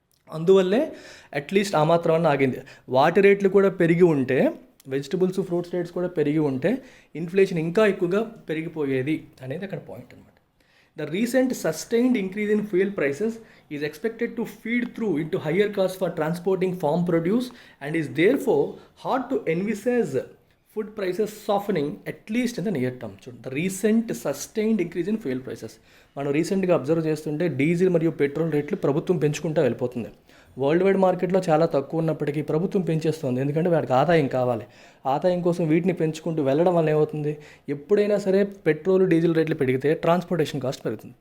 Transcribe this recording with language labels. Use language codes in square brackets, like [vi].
[te] అందువల్లే అట్లీస్ట్ ఆ మాత్రం ఆగింది. వాటి రేట్లు కూడా పెరిగి ఉంటే వెజిటబుల్స్ ఫ్రూట్స్ రేట్స్ కూడా పెరిగి ఉంటే ఇన్ఫ్లేషన్ ఇంకా ఎక్కువగా పెరిగిపోయేది అనేది అక్కడ పాయింట్ అనమాట. [en] The recent sustained increase in fuel prices is expected to feed through into higher costs for transporting farm produce and is therefore hard to envisage food prices softening at least in the near term. So, the recent sustained increase in fuel prices. [te] మనం రీసెంట్గా observe చేస్తుంటే diesel మరియు petrol రేట్లు ప్రభుత్వం పెంచుకుంటూ వెళ్ళిపోతుంది. World wide మార్కెట్లో చాలా తక్కువ ఉన్నప్పటికీ ప్రభుత్వం పెంచేస్తుంది, ఎందుకంటే వాడికి ఆదాయం కావాలి. ఆదాయం కోసం వీటిని పెంచుకుంటూ వెళ్ళడం వల్ల ఏమవుతుంది, ఎప్పుడైనా సరే పెట్రోల్ డీజిల్ రేట్లు పెరిగితే ట్రాన్స్పోర్టేషన్ కాస్ట్ పెరుగుతుంది.